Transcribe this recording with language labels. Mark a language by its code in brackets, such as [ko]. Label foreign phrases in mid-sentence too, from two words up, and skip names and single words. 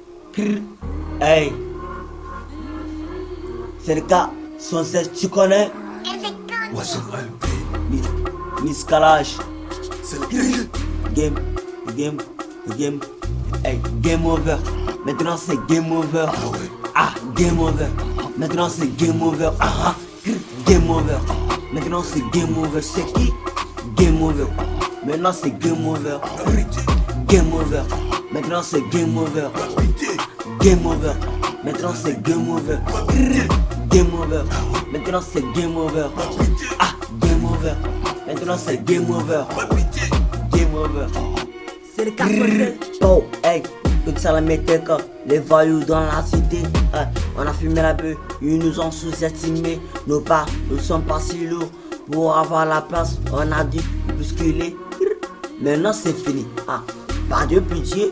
[fr] Hey, c'est le cas 116, tu connais? Wasson LP, Miss Kalash. c'est le [en] Game, hey, game over. [fr] Maintenant c'est [en] game over. [fr] Ah ouais. [en] Ah, game over. [fr] Maintenant c'est [en] game over. Ah, game over. [fr] Maintenant c'est [en] game over. [fr] C'est qui? [en] Game over. [fr] Maintenant c'est [en] game over. Game over. [fr] Maintenant c'est [en] game over. Game over. [fr] Maintenant c'est [en] game over. Game over. [fr] Maintenant c'est [en] game over. Ah, game over. [fr] Maintenant c'est [en] game over. Game over. [fr] C'est le 87. Oh, hey, tout ça la métèque. Les voyous dans la cité. On a fumé la bœuf, ils nous ont sous-estimé. Nos pas ne sont pas si lourds. Pour avoir la place, on a dû bousculer. Maintenant c'est fini. Ah, pas de pitié.